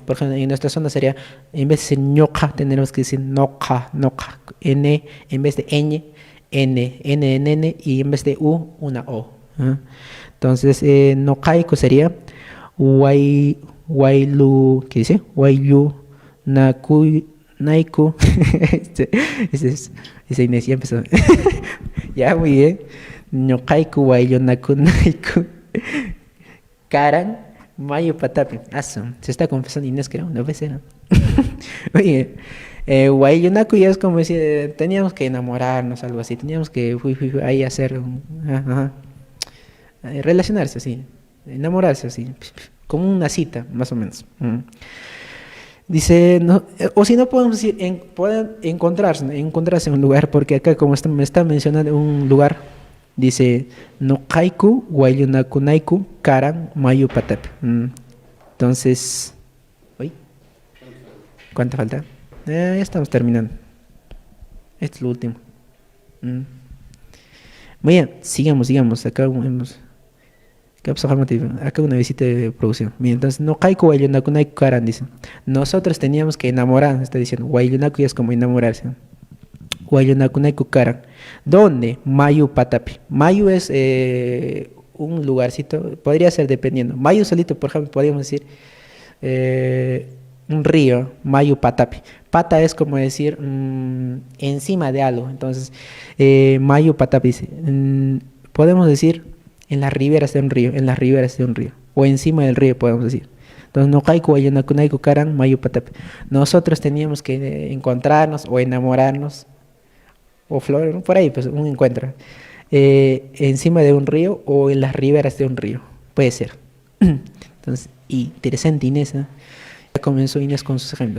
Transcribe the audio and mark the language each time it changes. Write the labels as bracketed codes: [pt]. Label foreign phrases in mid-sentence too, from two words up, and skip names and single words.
[es] Por ejemplo, en nuestra zona sería, en vez de decir ñoca, tendremos que decir noca, noca, n, en vez de ñ, n, y en vez de u, una o. ¿Ah? Entonces, nocaico sería wailu, ¿qué dice? [qu] Wailu, naku, naiku. [es] Este, ese es, ese Inés ya empezó. Ya, muy bien. [qu] Ñoqayku wayllanakunayku karan mayo patapi. [es] Aso, se está confesando Inés, creo, no puede ser, ¿no? Oye, Wayunaku ya es como decir, teníamos que enamorarnos, algo así, teníamos que ahí hacer, ajá, relacionarse así, enamorarse así, como una cita, más o menos. Dice, no, o si no podemos decir, pueden encontrarse en un lugar, porque acá como me está mencionando un lugar, dice, [qu] no kaiku, wayunakunaiku, karan, mayu patap. [es] Entonces, ¿uy? ¿Cuánto falta? Ya estamos terminando. Esto es lo último. Mm. Muy bien, sigamos. Acá hemos. Acá una visita de producción. Bien, entonces, [qu] no kaiku wayunakunaiku karan, [es] dice. Nosotros teníamos que enamorar, está diciendo. Wayunaku ya es como enamorarse. [qu] Wayunakunaiku karan. ¿Dónde? Mayu patapi. [es] Mayu es un lugarcito, podría ser dependiendo. Mayu solito, por ejemplo, podríamos decir un río, [qu] Mayu patapi. [es] Pata es como decir encima de algo. Entonces, [qu] Mayu patapi [es] dice, podemos decir en las riberas de un río, en las riberas de un río, o encima del río podemos decir. [qu] Entonces, no kaiku wayunakunaiku karan Mayu patapi. [es] Nosotros teníamos que encontrarnos o enamorarnos o flor, por ahí, pues un encuentro. Encima de un río o en las riberas de un río. Puede ser. Entonces, interesante Inés. ¿Eh? Ya comenzó Inés con sus ejemplos.